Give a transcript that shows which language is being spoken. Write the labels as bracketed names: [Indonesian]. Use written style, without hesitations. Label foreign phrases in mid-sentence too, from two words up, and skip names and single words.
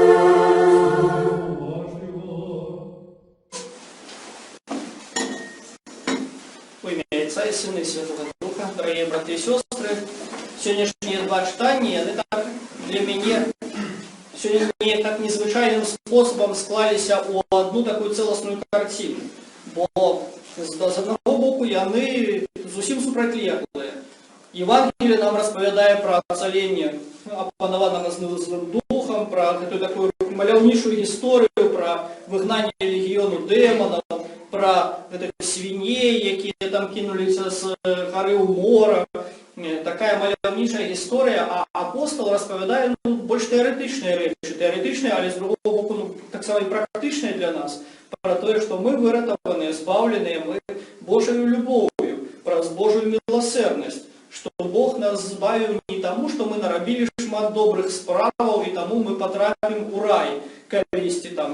[Russian] Во имя Отца и Сына и Святого Духа, дорогие братья и сестры, сегодняшние два читания, они так для меня сегодня так [Ukrainian] незвичайним способом склалися [Russian] у одну такую целостную картину. [Belarusian] Бо з одного боку яны зусім супрацьлеглыя. Евангелие нам распавядае про ацаленне апанаванага злым духом, про [Russian] эту такую [Belarusian] маляўнічую гісторыю, про выгнанне легіёну дэманаў, про гэтых свіней, якія там кинуліся з гары ў мора. Такая маляўнічая гісторыя, а апостол распавядае больш тэарэтычныя рэчы, тэарэтычныя, але з другого боку так само і практычныя для нас, про тое, што мы выратаваныя, збаўленыя мы Божаю любов'ю, праз Божую міласэрнасць, што Бог нас збавіў не таму, што мы нарабілі шмат добрых справаў і таму мы патрапім у рай калісьці там.